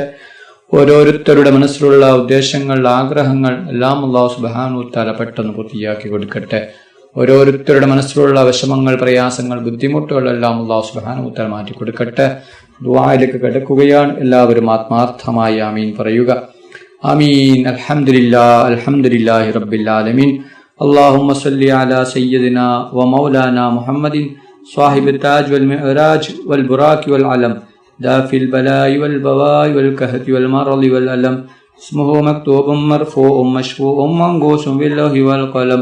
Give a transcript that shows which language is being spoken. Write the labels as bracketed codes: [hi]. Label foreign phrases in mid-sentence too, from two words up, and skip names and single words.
[ml] ഓരോരുത്തരുടെ മനസ്സിലുള്ള ഉദ്ദേശങ്ങൾ, ആഗ്രഹങ്ങൾ എല്ലാം [ar] الله سبحانه وتعالى [ml] പെട്ടെന്ന് പൂർത്തിയാക്കി കൊടുക്കട്ടെ. ഓരോരുത്തരുടെ മനസ്സിലുള്ള വിഷമങ്ങൾ, പ്രയാസങ്ങൾ, ബുദ്ധിമുട്ടുകൾ എല്ലാം [ar] الله سبحانه وتعالى [ml] മാറ്റി കൊടുക്കട്ടെ. ദുആയിലേക്ക് കിടക്കുകയാണ്. എല്ലാവരും ആത്മാർത്ഥമായി ആമീൻ പറയുക. ആമീൻ. [ar] الحمد لله الحمد لله رب العالمين. اللهم صل على سيدنا ومولانا محمد صاحب التاج والمعراج والبراك والعلم دافي البلاء والبواء والكهف والمرض والألم. اسمه مكتوب مرفوع مشفوع منقوش بالله والقلم.